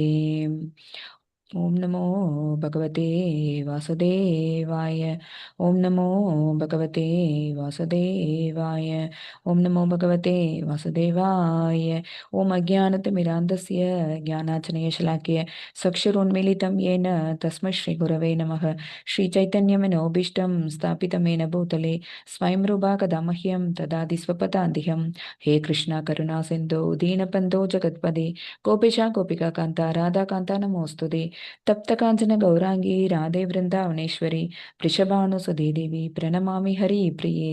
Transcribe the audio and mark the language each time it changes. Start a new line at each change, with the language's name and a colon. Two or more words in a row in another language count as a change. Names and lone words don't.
Sanskrit: ॐ नमो भगवते वासुदेवाय. ॐ नमो भगवते वासुदेवाय. ॐ नमो भगवते वासुदेवाय। ॐ अज्ञानतिमिरान्धस्य ज्ञानाञ्जन शलाकया चक्षुरुन्मीलितम् येन तस्मै श्रीगुरवे नमः. श्रीचैतन्यमनोभीष्टं स्थापितमेन भूतले स्वयं रूपा कदा मह्यं ददाति स्वपदान्तिकं. हे कृष्णा करुणा सिन्धो दीनबन्धो जगत्पदे गोपिका गोपिका कान्ता राधा कान्ता नमोऽस्तुते. तप्त काञ्चन गौरांगी राधे वृन्दावनेश्वरी वृषभानुसुते देवी प्रणमामि हरिप्रिये.